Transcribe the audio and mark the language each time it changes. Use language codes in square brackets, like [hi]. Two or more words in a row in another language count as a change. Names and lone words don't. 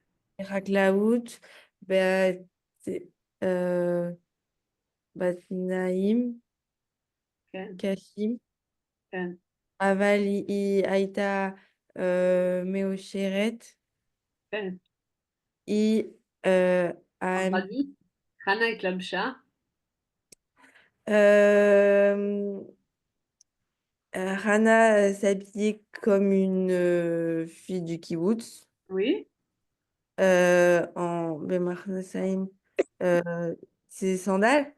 [he] בת- אה, בתנאים כן. קשים, כן. אבל היא הייתה מאושרת. כן. היא [fr] En traduit, [he] חנה התלבשה. [fr] euh, Hana s'habillait comme une fille du kibbutz Oui. en Bemarnasaim, ses sandales,